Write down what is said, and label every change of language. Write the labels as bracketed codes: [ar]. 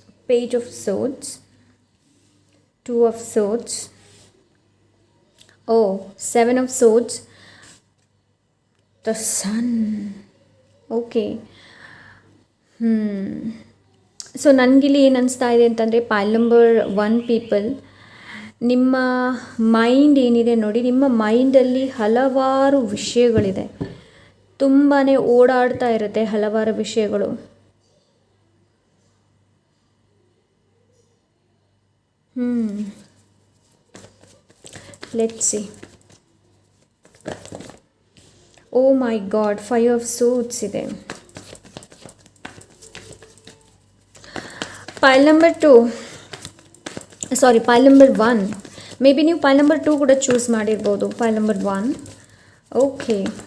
[en] Page of Swords, Two of Swords, Seven of Swords, the Sun. Okay. [kn] So ನನಗಿಲ್ಲಿ ಏನು ಅನಿಸ್ತಾ ಇದೆ ಅಂತಂದರೆ ಪೈಲ್ number 1 people, ನಿಮ್ಮ ಮೈಂಡ್ ಏನಿದೆ ನೋಡಿ, ನಿಮ್ಮ ಮೈಂಡಲ್ಲಿ ಹಲವಾರು ವಿಷಯಗಳಿದೆ, ತುಂಬಾ ಓಡಾಡ್ತಾ ಇರುತ್ತೆ ಹಲವಾರು ವಿಷಯಗಳು. [en] Let's see. Oh my God, 5 of Swords ಇದೆ. [kn] ಪೈಲ್ number 2, sorry ಪೈಲ್ number 1, may be ನೀವು ಪೈಲ್ ನಂಬರ್ 2 ಕೂಡ ಚೂಸ್ ಮಾಡಿರ್ಬೋದು. [en] Pile number 1, okay.